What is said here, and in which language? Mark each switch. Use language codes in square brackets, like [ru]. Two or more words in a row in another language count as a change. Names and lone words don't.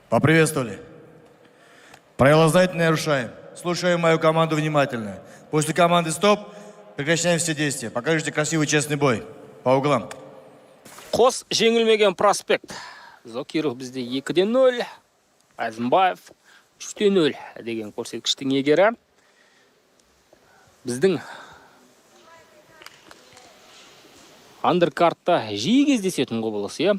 [ru] Поприветствовали. Правила знаете, не нарушаем. Слушаем мою команду внимательно. После команды «Стоп» прекращаем все действия. Покажите красивый, честный бой. По углам. [kk] Қос жеңілмеген проспект. Зокиров бізде 2-0, Әзімбаев 3-0 деген көрсеткіштің егері. Біздің андеркартта жиі кездесетін құбылыс, иә?